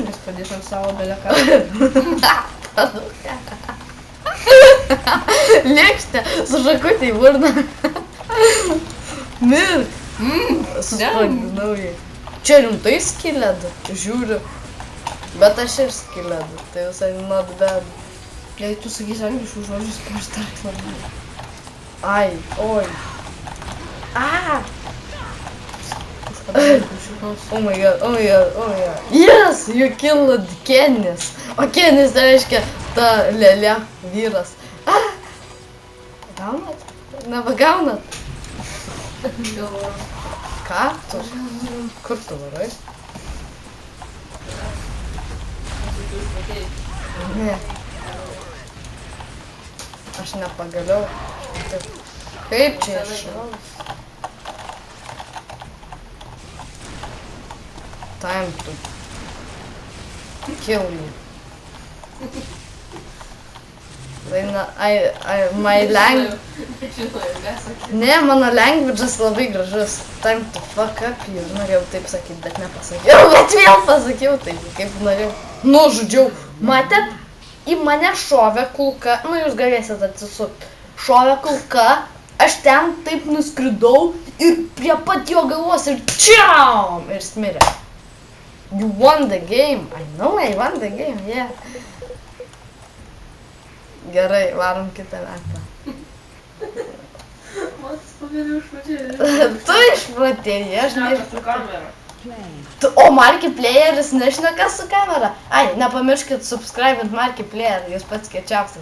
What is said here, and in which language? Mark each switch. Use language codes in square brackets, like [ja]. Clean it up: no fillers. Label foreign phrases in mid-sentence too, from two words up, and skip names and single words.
[lt] Kažkas padės ant savo beleką. Lėkštė su šakutė į burną. Mirk. Susprogdinau jį. Čia rimtai skylėdu, žiūriu. Bet aš ir skylėdu, tai visai [en] not bad. [lt] Jei tu sakysi angliškų žodžius, kaip aš dar labai. Ai, oi. [en] Oh my god, oh my god, oh my god. Yes, you killed Kenis. [lt] O Kenis tai reiškia ta lėlė vyras. Gaunat? Nepagaunat? Ką? Tu? Kur tu varai? Ne. Aš nepagaliau. Kaip čia iššaus? [en] Time to kill me. My language. [lt] Ne, mano language'as labai gražus. Time to fuck up you. Norėjau taip sakyti, bet nepasakiau. Bet vėl pasakiau taip, kaip norėjau. Nužudžiau. Matėt? Į mane šovė kulka. Nu, jūs galėsit atsisukti. Šovė kulka. Aš ten taip nuskridau ir prie pat jo galvos ir čiaum! Ir smirė. [en] You won the game. I know I won the game, yeah. [lt] Gerai, varom kitą metą. Matas pavėliau išpatėjai. Tu išpratėjai, aš Šneka neišpratėjau. su kamera. O Markiplieris nešneka su kamera? Ai, nepamirškit subscribint Markiplier, jūs pats kečiausias.